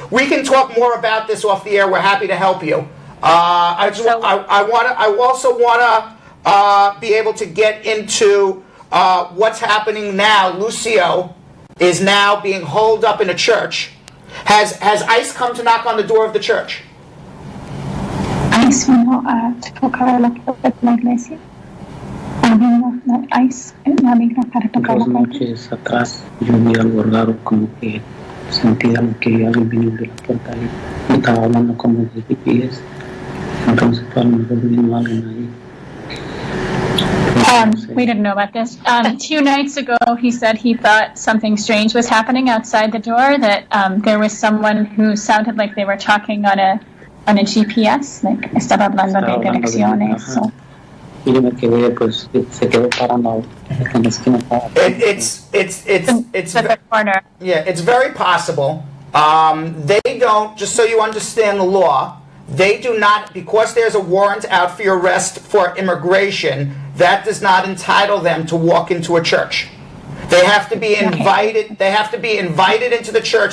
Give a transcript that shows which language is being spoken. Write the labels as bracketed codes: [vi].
[en] We can talk more about this off the air. We're happy to help you. I also want to be able to get into what's happening now. Lucio is now being holed up in a church. Has ICE come to knock on the door of the church? [es] ICE vino a tocar la puerta de la iglesia. ICE vino para tocar la puerta. 2 noches atrás yo vi algo raro, como que sentía que alguien vino de la puerta y estaba hablando como de GPS. Entonces a lo mejor vino alguien ahí. [en] We didn't know about this. 2 nights ago, he said he thought something strange was happening outside the door, that there was someone who sounded like they were talking on a GPS, like [es] estaba hablando de direcciones. [en] So. [es] Y yo me quedé, pues, se quedó parando en la esquina. [en] It's very possible. They don't, just so you understand the law, they do not, because there's a warrant out for your arrest for immigration, that does not entitle them to walk into a church. They have to be invited. They have to be invited into the church.